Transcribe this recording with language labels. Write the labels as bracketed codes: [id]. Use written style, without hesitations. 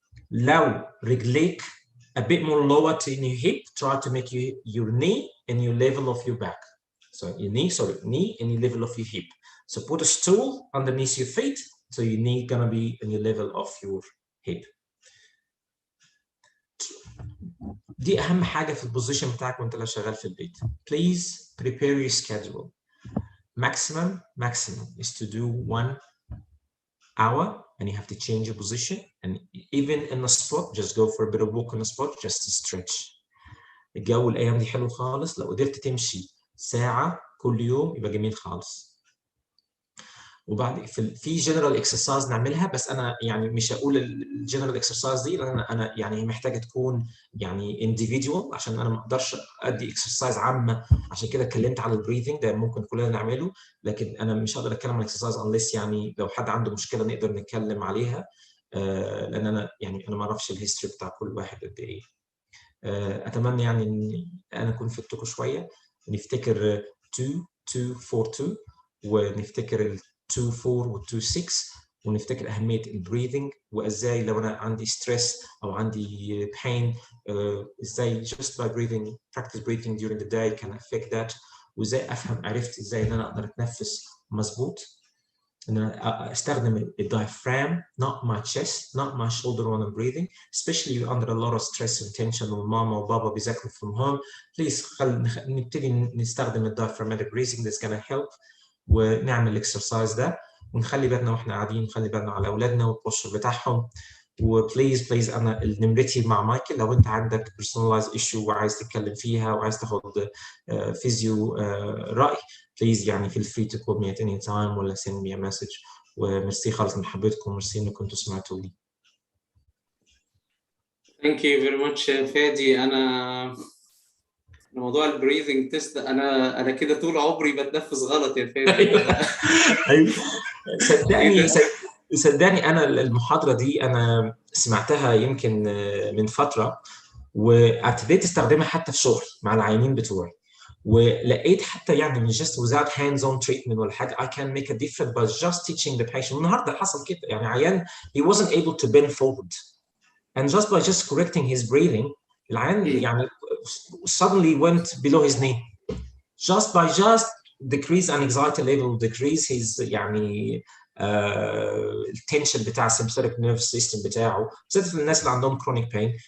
[ar] لو رجليك [en] a bit more lower to your hip, try to make your knee in your level of your back. So your knee in your level of your hip. So put a stool underneath your feet, so your knee gonna be in your level of your hip. [ar] دي أهم حاجة في البوزيشن بتاعك وأنت لو شغال في البيت. [en] Please prepare your schedule. Maximum is to do 1 hour, and you have to change your position. And even in the spot, just go for a bit of walk on the spot, just to stretch. [ar] الجو الأيام دي حلو خالص، لو قدرت تمشي ساعة كل يوم يبقى جميل خالص. وبعد في جنرال اكسرسايز نعملها، بس انا يعني مش هقول الجنرال اكسرسايز دي، لان انا يعني محتاجه تكون يعني individual، عشان انا ما اقدرش ادي اكسرسايز عامه. عشان كده اتكلمت على البريثنج، ده ممكن كلنا نعمله، لكن انا مش هقدر اتكلم عن اكسرسايز unless يعني لو حد عنده مشكله نقدر نتكلم عليها، لان انا يعني انا ما اعرفش الهيستوري بتاع كل واحد قد ايه. اتمنى يعني ان انا اكون فدتكم شويه، نفتكر 2 2 4 2 ونفتكر 2 4 و 2 6، ونفتكر أهمية البريذنج، وإزاي لو أنا عندي ستريس أو عندي pain إزاي [en] just by breathing, practice breathing during the day can affect that. [ar] وإزاي عرفت إزاي إن أنا أقدر أتنفس مظبوط، إن أنا أستخدم [en] الdiaphragm, not my chest, not my shoulder when I'm breathing, especially under a lot of stress and tension [ar] وماما وبابا بيذاكروا [en] from home. Please [ar] نبتدي نستخدم [en] الdiaphragmatic breathing, that's gonna help. [ar] ونعمل الاكسرسايز ده، ونخلي بالنا واحنا قاعدين، نخلي بالنا على اولادنا والبوستشر بتاعهم. وبليز انا نمرتي مع مايكل، لو انت عندك [en] personalized issue [ar] وعايز تتكلم فيها وعايز تاخد فيزيو راي، بليز يعني [en] feel free to call me at any time [ar] ولا [en] send me a message. [ar] وميرسي خالص من محبتكم، ميرسي انكم كنتوا سمعتوا لي. [en] Thank you very much Fadi. [ar] انا موضوع البريذنج تيست انا كده طول عمري بتنفس غلط يا فادي. ايوه صدقني انا المحاضره دي انا سمعتها يمكن من فتره، وابتديت استخدمها حتى في شغل مع العيانين بتوعي، ولقيت حتى يعني من [en] just without hands-on treatment [ar] ولا حاجه [en] I can make a difference by just teaching the patient. [ar] النهارده حصل كده، يعني عيان [en] he wasn't able to bend forward and just by just correcting his breathing [ar] العيان يعني [en] suddenly went below his knee just by decrease anxiety level, decrease his [ar] يعني التنشن بتاع [en] sympathetic nervous system [ar] بتاعه، بالذات الناس اللي عندهم [en] chronic pain.